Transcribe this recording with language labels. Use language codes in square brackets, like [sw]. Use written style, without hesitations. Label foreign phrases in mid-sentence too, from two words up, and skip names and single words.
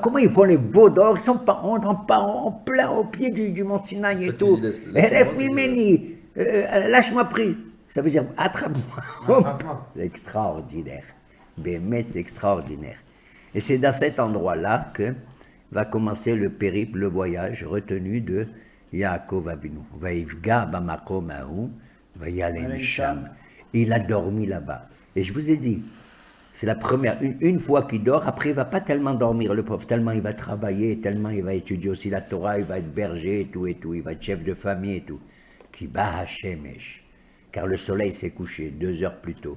[fr] Comment ils font les veaux d'or? Ils sont en plein au pied du mont Sinaï et tout. Lâche-moi prise. Ça veut dire, attrape-moi. C'est extraordinaire. Bémet, c'est extraordinaire. Et c'est dans cet endroit-là que va commencer le périple, le voyage retenu de Yaakov Avinu. [he] ויפגע במקום ההוא וילן שם. [fr] Il a dormi là-bas. Et je vous ai dit, c'est la première, une fois qu'il dort, après il ne va pas tellement dormir, le pauvre, tellement il va travailler, tellement il va étudier aussi la Torah, il va être berger et tout, il va être chef de famille et tout. [he] כי בא השמש, [fr] car le soleil s'est couché 2 heures plus tôt.